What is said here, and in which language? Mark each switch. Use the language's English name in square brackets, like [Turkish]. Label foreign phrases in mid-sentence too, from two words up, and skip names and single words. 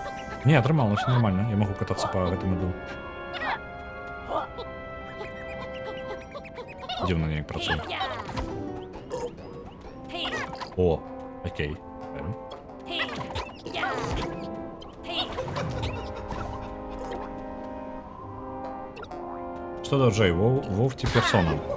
[Belarusian] Не, атрымалася [Russian] нормально, я могу кататься [Belarusian] по гэтаму льду. Дзіўна неяк працуе. О, окей. Што даўжэй, Вов ці персона?